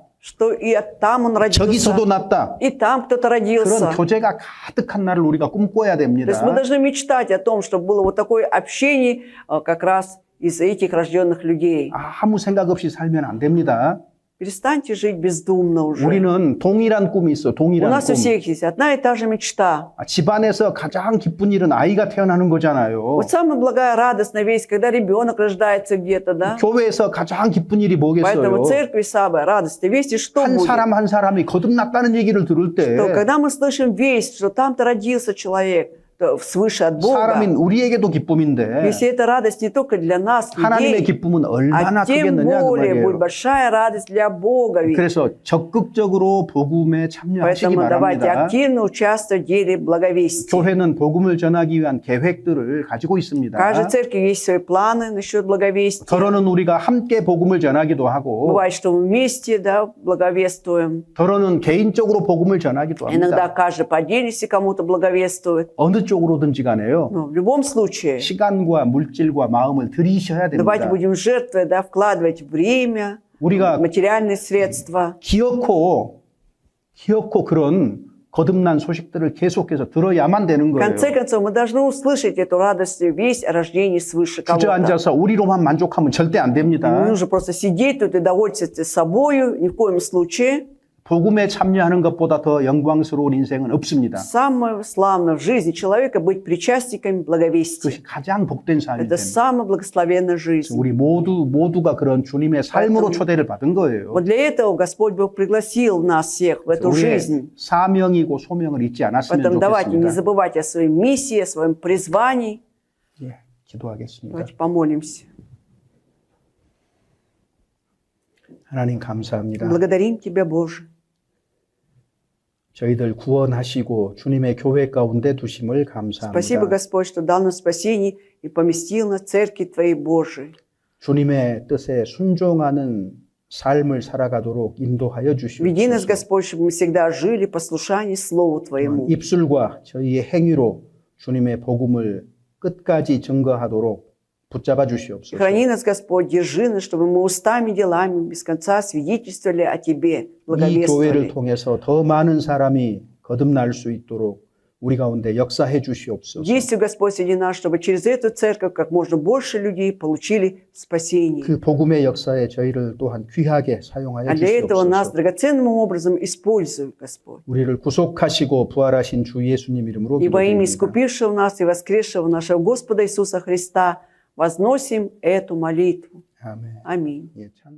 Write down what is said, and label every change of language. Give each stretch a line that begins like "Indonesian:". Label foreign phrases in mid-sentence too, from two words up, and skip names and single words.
Russian: что и там он родился,
Korean: 저기서도 났다.
Russian: и там кто-то
Korean: 그런
Russian: родился.
Korean: 교제가 가득한 날을 우리가 꿈꿔야
Russian: То есть мы
Korean: 됩니다.
Russian: должны мечтать о том, чтобы было вот такое общение как раз из этих рожденных людей.
Korean: 아무 생각 없이 살면 안 됩니다.
Russian: Перестаньте жить бездумно уже.
Korean: 우리는 동일한 꿈이 있어.
Russian: У
Korean: 동일한
Russian: нас у
Korean: 꿈.
Russian: всех есть одна и та же мечта.
Korean: 집안에서 가장 기쁜 일은 아이가 태어나는 거잖아요.
Russian: Вот самая благая, радостная весть, когда ребенок рождается где-то, да?
Korean: 교회에서 가장 기쁜 일이
Russian: Поэтому
Korean: 뭐겠어요?
Russian: в церкви самая радостная весть, и что
Korean: 한
Russian: будет?
Korean: 사람 한 사람이 거듭났다는 얘기를 들을 때
Russian: Что когда мы слышим весть, что там-то родился человек, то свыше от Бога,
Korean: 사람인 우리에게도 기쁨인데
Russian: если эта радость не только для нас,
Korean: 하나님의
Russian: людей,
Korean: 기쁨은 얼마나
Russian: а тем
Korean: 크겠느냐 그
Russian: более будет
Korean: 말이에요.
Russian: большая радость для Бога. ведь.
Korean: 그래서 적극적으로 복음에 참여하시기
Russian: Поэтому давайте
Korean: 바랍니다.
Russian: активно участвовать в деле благовестия.
Korean: 교회는 복음을 전하기 위한 계획들을 가지고
Russian: В
Korean: 있습니다.
Russian: каждой церкви есть свои планы насчет благовестия.
Korean: 더러는 우리가 함께 복음을 전하기도 하고
Russian: Бывает, что мы вместе, да, благовествуем.
Korean: 더러는 개인적으로 복음을 전하기도
Russian: Иногда
Korean: 합니다.
Russian: каждый по отдельности кому-то благовествует.
Korean: 어느 쪽으로든지 간에요.
Russian: Но в любом случае,
Korean: 시간과 물질과 마음을 들이셔야
Russian: давайте
Korean: 됩니다.
Russian: будем жертвовать, да, вкладывать время,
Korean: 우리가
Russian: материальные средства.
Korean: 기어코 그런 거듭난 소식들을 계속해서 들어야만 되는
Russian: В
Korean: 거예요.
Russian: конце концов, мы должны услышать эту радостную весть о рождении свыше кого-то.
Korean: 주저앉아서 우리로만 만족하면 절대 안
Russian: Не
Korean: 됩니다.
Russian: нужно просто сидеть тут и довольствоваться собою, ни в коем случае.
Korean: 복음에 참여하는 것보다 더 영광스러운 인생은 없습니다.
Russian: Самое славное в жизни человека быть причастниками благовестия.
Korean: 그것이 가장 복된 삶이
Russian: Это
Korean: 됩니다.
Russian: самая благословенная жизнь.
Korean: 우리 모두가 그런 주님의 삶으로 초대를 받은 거예요.
Russian: Вот для этого Господь Бог пригласил нас всех в эту
Korean: 우리의
Russian: жизнь.
Korean: 사명이고 소명을 잊지 않았으면
Russian: Поэтому давайте не
Korean: 좋겠습니다.
Russian: забывать о своей миссии, о своем призвании.
Korean: 예, 기도하겠습니다.
Russian: Давайте помолимся.
Korean: 하나님 감사합니다.
Russian: Благодарим Тебя, Боже.
Korean: 저희들 구원하시고 주님의 교회 가운데 두심을
Russian: Спасибо,
Korean: 감사합니다.
Russian: Господь, что дал нам спасение и поместил нас в церкви Твоей Божией.
Korean: 주님의 뜻에 순종하는 삶을 살아가도록 인도하여
Russian: Веди нас,
Korean: 주시옵소서.
Russian: Господь, чтобы мы всегда жили в послушании Слову Твоему.
Korean: 입술과 저희의 행위로 주님의 복음을 끝까지 증거하도록 붙잡아 주시옵소서.
Russian: Храни нас, Господь, держи нас, чтобы мы устами, делами без конца свидетельствовали о Тебе,
Korean: 이 교회를
Russian: благовествовали.
Korean: 통해서 더 많은 사람이 거듭날 수 있도록 우리 가운데 역사해 주시옵소서.
Russian: Действуй, Господь, среди нас, чтобы через эту церковь как можно больше людей получили спасение.
Korean: 그 복음의 역사에 저희를 또한 귀하게 사용하여
Russian: А для этого нас
Korean: 주시옵소서.
Russian: драгоценным образом используй, Господь.
Korean: 우리를 구속하시고 부활하신 주 예수님 이름으로
Russian: И во имя
Korean: 기도드립니다.
Russian: искупившего нас и воскресшего нашего Господа Иисуса Христа возносим эту молитву.
Korean: 아멘.
Russian: Аминь.
Korean: 예, 참.